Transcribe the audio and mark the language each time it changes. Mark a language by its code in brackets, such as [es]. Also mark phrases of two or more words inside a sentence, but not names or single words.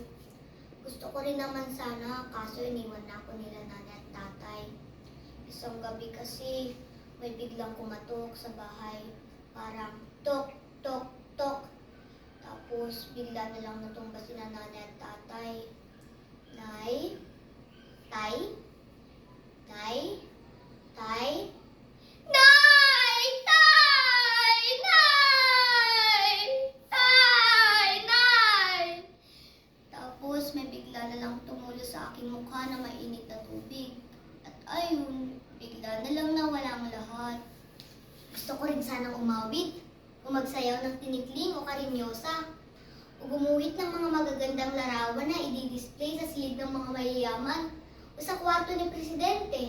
[tl] Gusto ko rin naman sana, kaso iniwan na ako nila nanay at tatay. Isang gabi kasi may biglang kumatok sa bahay. Parang tok, tok, tok. Tapos bigla na lang natumba sina nanay at tatay. Nay? Tay? Nay? Tay? Nay! Tay! Nay! Tay! Nay! Tapos may bigla na lang tumulo sa aking mukha na mainit na tubig. At ayun, bigla na lang nawala ang lahat. Gusto ko rin sanang umawit, o magsayaw ng tinikling o karinyosa, o gumuhit ng mga magagandang larawan na i-display sa silid ng mga mayayaman o sa kwarto ni Presidente.